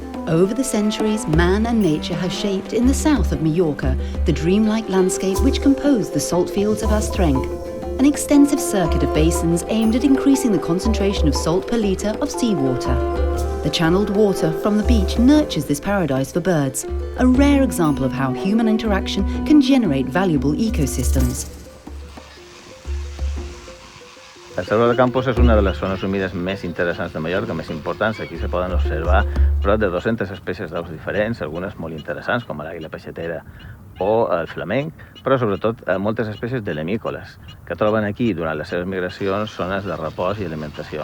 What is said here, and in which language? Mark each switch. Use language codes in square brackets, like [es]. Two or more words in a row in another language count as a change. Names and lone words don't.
[en] Over the centuries, man and nature have shaped in the south of Mallorca the dreamlike landscape which composed the salt fields of Astrenc, an extensive circuit of basins aimed at increasing the concentration of salt per litre of seawater. The channeled water from the beach nurtures this paradise for birds, a rare example of how human interaction can generate valuable ecosystems. [ca] El Selva de Campos és una de les zones humides més interessants de Mallorca, més importants. Aquí se poden observar prop de 200 espècies d'aus diferents, algunes molt interessants, com l'àguila peixatera o el flamenc, però sobretot moltes espècies de lemícoles, que troben aquí durant les seves migracions zones de repòs i alimentació.